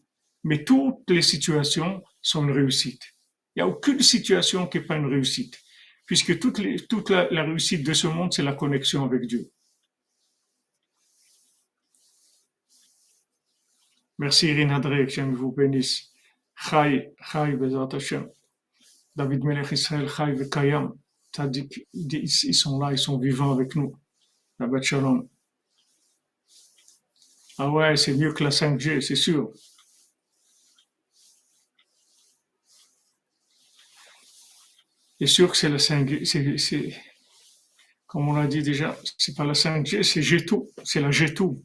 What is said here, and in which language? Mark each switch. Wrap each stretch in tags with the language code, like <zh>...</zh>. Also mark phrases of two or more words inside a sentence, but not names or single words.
<fr>Mais toutes les situations sont une réussite. Il n'y a aucune situation qui n'est pas une réussite. Puisque toute la réussite de ce monde, c'est la connexion avec Dieu. Merci Irina Drey, que Dieu vous bénisse.</fr> <he>חי בעזרת השם. David Melech Israël, חי וקיים.</he> <fr>Tzadik, ils sont là, ils sont vivants avec nous.</fr> <he>שבת שלום.</he> <fr>Ah ouais, c'est mieux que la 5G, c'est sûr. C'est sûr que c'est la 5G, comme on l'a dit déjà, c'est pas la 5G, c'est G2, c'est la G2.</fr>